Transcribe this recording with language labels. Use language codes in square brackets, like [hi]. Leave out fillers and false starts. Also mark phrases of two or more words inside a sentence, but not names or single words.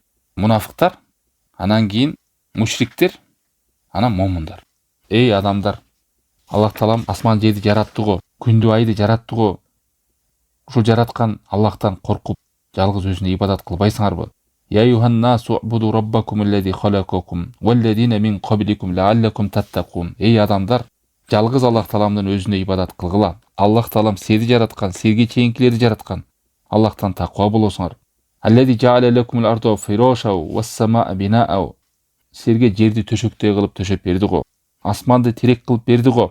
[ky] Мунафыктар, анан кийин мушриктер, анан момундар. Эй адамдар, Аллах Таалам асман жерди жаратты го, күндү айды жаратты го. Ушул жараткан Аллахтан коркуп, жалгыз өзүнө ибадат кылбайсыңарбы? [ar] يا أيها الناس اعبدوا ربكم الذي خلقكم والذين من قبلكم لعلكم تتقون. [ky] Эй адамдар, жалгыз Аллах Тааламдын өзүнө ибадат кылгыла. Аллах Таалам силерди жараткан, силерге чейинкилерди жараткан. Аллахтан таква болосуңар. [ar] الذي جعل لكم الأرض فراشا والسماء بناء. [ky] Силерге жерди төшөктөй кылып төшөп берди го. Асманды терек кылып берди го.